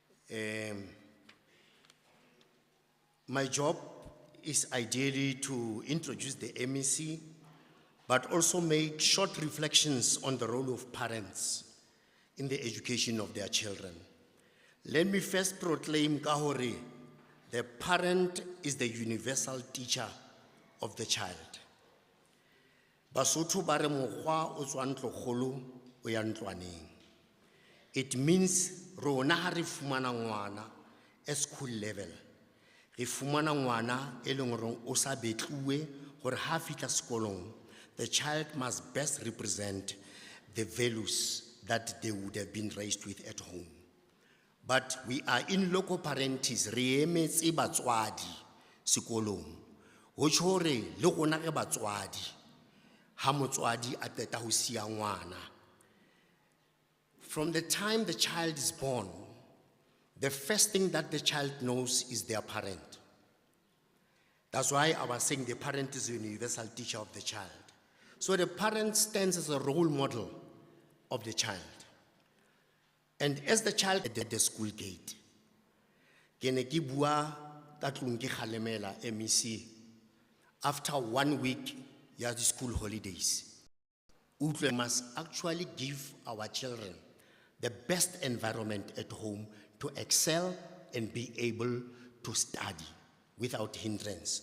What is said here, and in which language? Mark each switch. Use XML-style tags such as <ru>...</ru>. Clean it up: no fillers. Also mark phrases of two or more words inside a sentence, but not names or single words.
<en>My job is ideally to introduce the MEC, but also make short reflections on the role of parents in the education of their children. Let me first proclaim kahore, the parent is the universal teacher of the child.</en> <st>Basotho ba re mokgwa o tswa ntlokgolo o ya ntlwaneng.</st> <en>It means</en> <st>rona ha re fumana ngwana</st> <en>at school level.</en> <st>Re fumana ngwana e leng hore o sa betluwe hore ha fihla sekolong,</st> <en>the child must best represent the values that they would have been raised with at home. But we are in local parentis,</en> <st>re emetse batswadi sekolong. Ho tjho hore le rona re batswadi ha motswadi a qeta ho siya ngwana.</st> <en>From the time the child is born, the first thing that the child knows is their parent. That's why I was saying the parent is the universal teacher of the child. So the parent stands as a role model of the child. And as the child at the school gate,</en> <st>ke ne ke bua ka tlung ke kgalemela MEC</st> <en>after 1 week</en> <st>ya</st> <en>the school holidays. We must actually give our children the best environment at home to excel and be able to study without hindrance.</en>